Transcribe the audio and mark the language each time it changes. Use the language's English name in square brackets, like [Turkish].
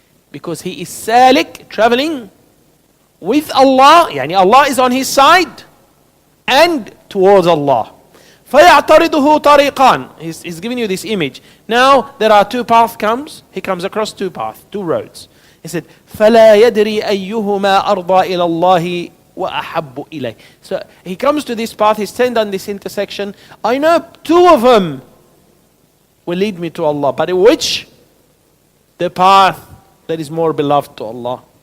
[English] Because he is salik, traveling with Allah, Allah is on his side and towards Allah. [Arabic] فَيَعْتَرِضُهُ طَرِيقًا. [English] He's giving you this image. Now there are two paths he comes across two paths, two roads. He said, [Arabic] فَلَا يَدْرِي أَيُّهُمَا أَرْضَى إِلَى اللَّهِ وَأَحَبُّ إِلَيْهِ. [English] So he comes to this path, he's standing on this intersection. I know two of them will lead me to Allah. But which? The path that is more beloved to Allah.